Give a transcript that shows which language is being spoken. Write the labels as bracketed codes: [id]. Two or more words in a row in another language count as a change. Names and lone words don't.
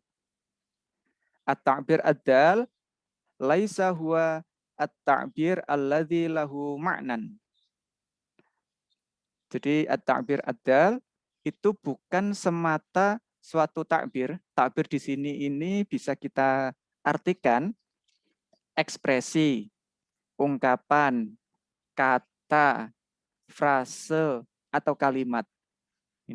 [ar] التعبير الدال ليس هو التعبير الذي له معنى. [id] Jadi [ar] التعبير الدال [id] itu bukan semata suatu takbir. Takbir di sini ini bisa kita artikan ekspresi, ungkapan, kata, frase, atau kalimat. Ini.